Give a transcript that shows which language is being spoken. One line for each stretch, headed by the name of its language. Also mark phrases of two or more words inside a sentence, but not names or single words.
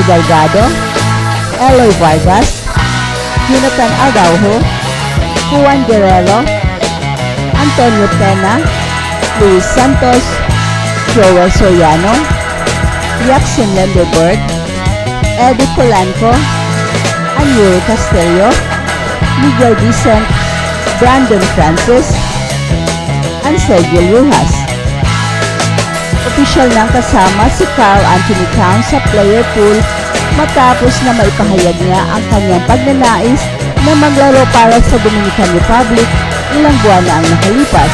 English: Delgado, Eloy Vargas, Jonathan Araujo, Juan Guerrero, Antonio Pena, Luis Santos, Joel Soriano, Yaxin Lenderberg, Eddie Polanco, Anuri Castillo, Miguel Vicent, Brandon Francis, and Sergio Rojas.
Filipino: Opisyal nang kasama si Carl Anthony Towns sa player pool matapos na maipahayag niya ang kanyang pagnanais na maglaro para sa Dominican Republic ilang buwan na ang nakalipas.